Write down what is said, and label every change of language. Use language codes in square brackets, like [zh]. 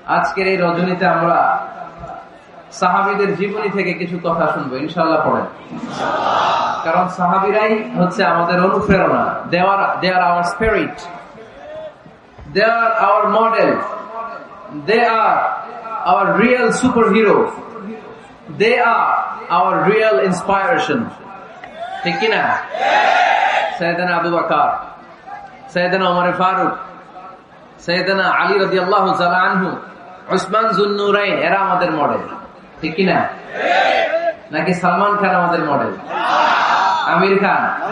[bn] আজকের এই রজনীতে আমরা সাহাবীদের জীবনী থেকে কিছু কথা শুনবো, ইনশাআল্লাহ পড়েন। কারণ সাহাবীরাই হচ্ছে আমাদের অনুপ্রেরণা। [en] They are our spirit, they are our model, they are our real superheroes, they are our real inspiration. [bn] ঠিক কি না? সাইয়েদনা আবু বকর, সাইয়েদনা ওমর ফারুক, সাইয়েদনা আলী রাদিয়াল্লাহু তাআলা আনহু, উসমান যুন্নুরাইন, এরা আমাদের মডেল। ঠিক কি না? নাকি সালমান খান আমাদের মডেল? আমির খান?